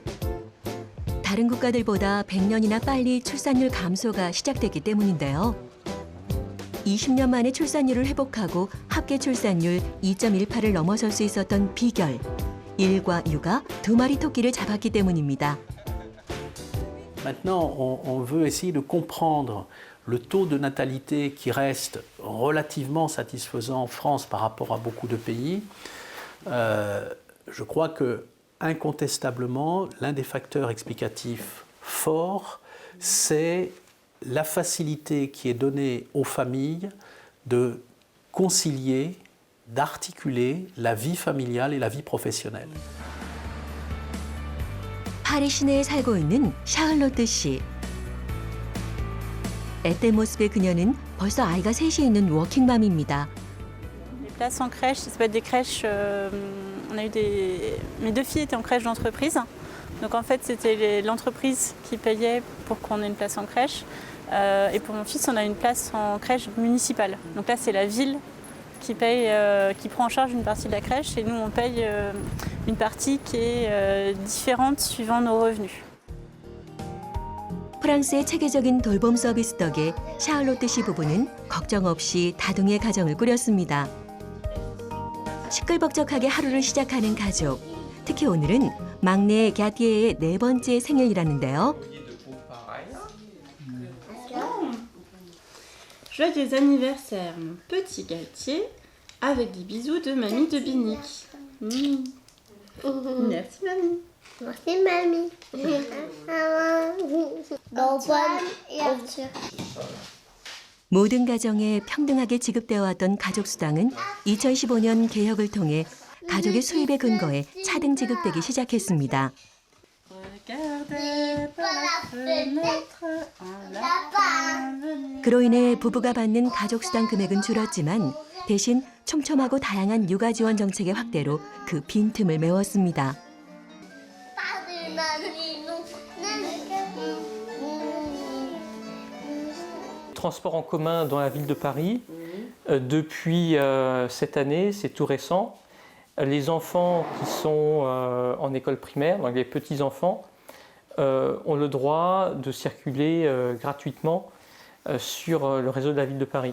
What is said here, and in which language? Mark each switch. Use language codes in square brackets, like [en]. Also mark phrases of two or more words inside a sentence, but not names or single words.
[ko] 다른 국가들보다 100년이나 빨리 출산율 감소가 시작됐기 때문인데요. 20년 만에 출산율을 회복하고 합계 출산율 2.18을 넘어설 수 있었던 비결. 일과 육아 두 마리 토끼를 잡았기 때문입니다. [fr] Maintenant, on veut essayer de comprendre le taux de natalité qui reste relativement satisfaisant en France par rapport à beaucoup de pays. Je crois que, incontestablement, l'un des facteurs explicatifs forts, c'est la facilité qui est donnée aux familles de concilier, d'articuler la vie familiale et la vie professionnelle. [ko] 파리 시내에 살고 있는 샤를로트 씨. 앳된 모습의 그녀는 벌써 아이가 셋이 있는 워킹맘입니다. [fr] Les places en crèche, ça peut être des crèches. On a eu mes deux filles étaient en crèche d'entreprise. Donc en fait, c'était l'entreprise qui payait pour qu'on ait une place en crèche. Et pour mon fils, on a une place en crèche municipale. Donc là, c'est la ville qui paye, qui prend en charge une partie de la crèche et nous, on paye une partie qui est différente suivant nos revenus. [ko] 프랑스의 체계적인 돌봄 서비스 덕에 샤를로트 씨 부부는 걱정 없이 다둥이의 가정을 꾸렸습니다. 시끌벅적하게 하루를 시작하는 가족. 특히 오늘은 막내 갸티에의 4번째 생일이라는데요. [fr] Joyeux anniversaire, mon petit Galtier, avec des bisous de mamie de Binic. Merci, mamie. Merci, mamie. [ko] 모든 가정에 평등하게 지급되어 왔던 가족수당은 2015년 개혁을 통해 가족의 수입의 근거에 차등 지급되기 시작했습니다. 그로 인해 부부가 받는 가족수당 금액은 줄었지만 대신 촘촘하고 다양한 육아 지원 정책의 확대로 그 빈틈을 메웠습니다. [fr] Transport en commun dans la ville de Paris, Depuis cette année, c'est tout récent, les enfants qui sont en école primaire, donc les petits-enfants, ont le droit de circuler gratuitement sur le réseau de la ville de Paris.